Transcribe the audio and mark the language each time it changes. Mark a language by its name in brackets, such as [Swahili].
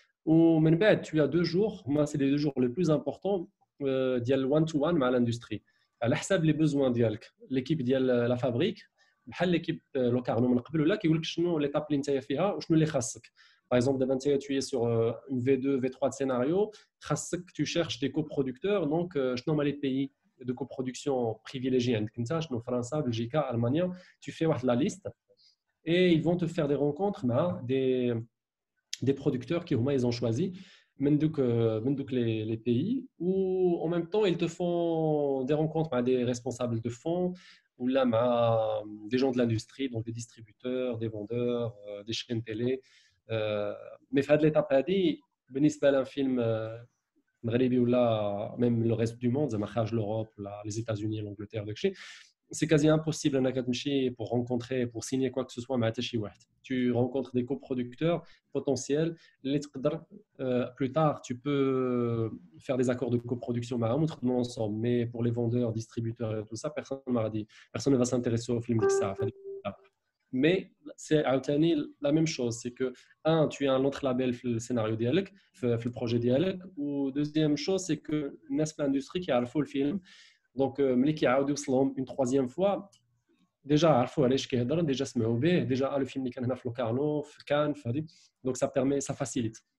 [French] Ou tu as 2 jours, moi c'est les 2 jours les plus importants [Arabic] ديال [French] one-to-one [Arabic] مع [French] l'industrie. [Arabic] على حساب [French] les besoins [Arabic] ديالك. L'équipe ديال la fabrique بحال [French] l'équipe Locarno [Arabic] من قبل ولا كيقول لك شنو l'étape اللي نتايا فيها وشنو اللي خاصك. [French] Par exemple, [Arabic] دابا نتايا [French] tu es sur une V2, V3 de scénario, [Arabic] خاصك [French] tu cherches des coproducteurs, donc [Arabic] شنو هما [French] les pays de coproduction privilégiés [Arabic] عندك انت، شنو فرنسا، بلجيكا، المانيا. [French] Tu fais [Arabic] واحد [French] la liste et ils vont te faire des rencontres [Arabic] مع [French] des producteurs qui ils ont choisi les pays, ou en même temps ils te font des rencontres avec des responsables de fonds ou là des gens de l'industrie, donc des distributeurs, des vendeurs, des chaînes télé. Mais [Arabic] في هذه [French] l'étape هذه [Arabic] بالنسبه ل [French] un film مغربي [Arabic] ولا [French] même le reste du monde [Arabic] زعما خارج [French] l'Europe ولا les États-Unis, l'Angleterre, [Arabic] داكشي [French] c'est quasi impossible pour rencontrer, pour signer quoi que ce soit. Tu rencontres des coproducteurs potentiels. Plus tard, tu peux faire des accords de coproduction ensemble. Mais pour les vendeurs, distributeurs et tout ça, personne ne va s'intéresser au film. mais c'est la même chose, c'est que tu as un autre label [Arabic] في السيناريو ديالك في البروجي ديالك, [French] و deuxième chose c'est que [Arabic] الناس في [French] l'industrie [Arabic] كيعرفوا الفيلم, [French] donc [Arabic] ملي كيعاودوا يوصلهم [French] une troisième fois [Arabic] ديجا عرفوا علاش كيهضر, ديجا سمعوا به, [French] ديجا لو فيلم اللي كان هنا في لوكارنو في كان في هذه, donc ça permet, ça facilite.